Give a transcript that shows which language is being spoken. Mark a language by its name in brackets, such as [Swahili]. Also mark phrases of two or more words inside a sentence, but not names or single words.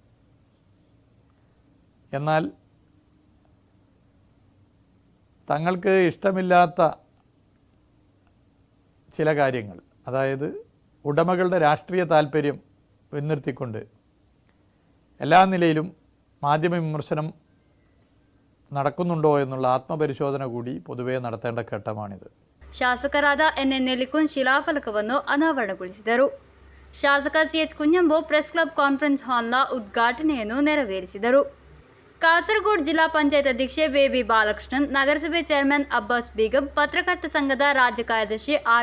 [Malayalam] എന്നാൽ തങ്ങൾക്ക് ഇഷ്ടമില്ലാത്ത ചില കാര്യങ്ങൾ, അതായത് ഉടമകളുടെ രാഷ്ട്രീയ താൽപ്പര്യം മുൻനിർത്തിക്കൊണ്ട് എല്ലാ നിലയിലും മാധ്യമ വിമർശനം നടക്കുന്നുണ്ടോ എന്നുള്ള ആത്മപരിശോധന കൂടി പൊതുവെ നടത്തേണ്ട ഘട്ടമാണിത്. [Kannada] ಶಾಸಕರಾದ NN ನೆಲಿಕುಂಜ್ ಶಿಲಾಫಲಕವನ್ನು ಅನಾವರಣಗೊಳಿಸಿದರು. ಶಾಸಕ CH ಕುಂಜಂಬು ಪ್ರೆಸ್ ಕ್ಲಬ್ ಕಾನ್ಫರೆನ್ಸ್ ಹಾಲ್ನ ಉದ್ಘಾಟನೆಯನ್ನು ನೆರವೇರಿಸಿದರು. ಕಾಸರಗೋಡು ಜಿಲ್ಲಾ ಪಂಚಾಯತ್ ಅಧ್ಯಕ್ಷೆ ಬೇಬಿ ಬಾಲಕೃಷ್ಣನ್, ನಗರಸಭೆ ಚೇರ್ಮನ್ ಅಬ್ಬಾಸ್ ಬೇಗಂ, ಪತ್ರಕರ್ತ ಸಂಘದ ರಾಜ್ಯ ಕಾರ್ಯದರ್ಶಿ R.